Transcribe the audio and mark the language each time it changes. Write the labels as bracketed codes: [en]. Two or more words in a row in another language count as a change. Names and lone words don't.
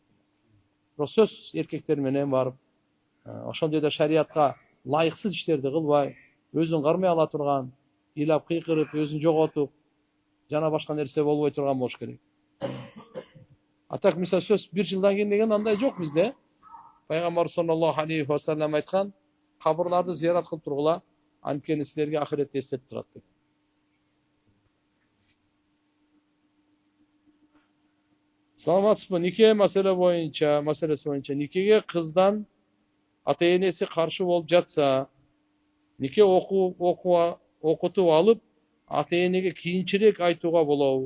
[ky] Бирок сөз эркектер менен барып, ошол жерде шариатка лайыксыз иштерди кылбай, өзүн кармай ала турган, ыйлап кыйкырып, өзүн жоготуп, жана башка нерсе болбой турган болуш керек. Так мисалы сөз 1 жылдан кийин деген андай жок бизде. Пайгамбар [ar] صلى الله عليه وسلم [ky] айткан, кабырларды зиярат кылып тургула, Анткени силерге ахиретте эстетип турат деген. Саламатсызбы? Нике маселеси боюнча никеге кыздан ата энеси каршы болуп жатса, нике окутуп алып, ата энеге кийинчерээк айтууга болобу?